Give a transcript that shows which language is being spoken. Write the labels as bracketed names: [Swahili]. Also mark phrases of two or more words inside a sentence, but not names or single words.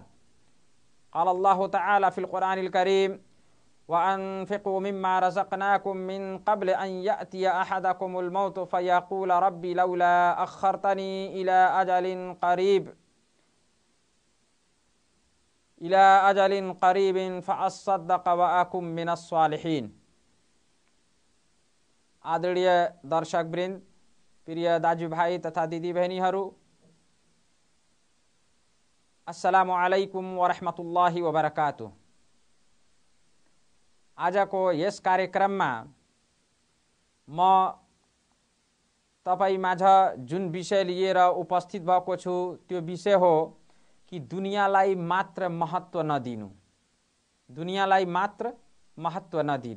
[Arabic] قال الله تعالى في القرآن الكريم وأنفقوا مما رزقناكم من قبل أن يأتي أحدكم الموت فيقول رب لولا أخرتني إلى أجل قريب فأصدق وأكن من الصالحين. [Nepali] आदरणीय दर्शकवृन्द, प्रिय दाजुभाइ तथा दिदीबहिनीहरू, [Arabic] السلام عليكم ورحمة الله وبركاته. [Nepali] आजको यस कार्यक्रममा म तपाईँ माझ जुन विषय लिएर उपस्थित भएको छु त्यो विषय हो कि दुनियाँलाई मात्र महत्व नदिनु। दुनियाँलाई मात्र महत्व नदिनु।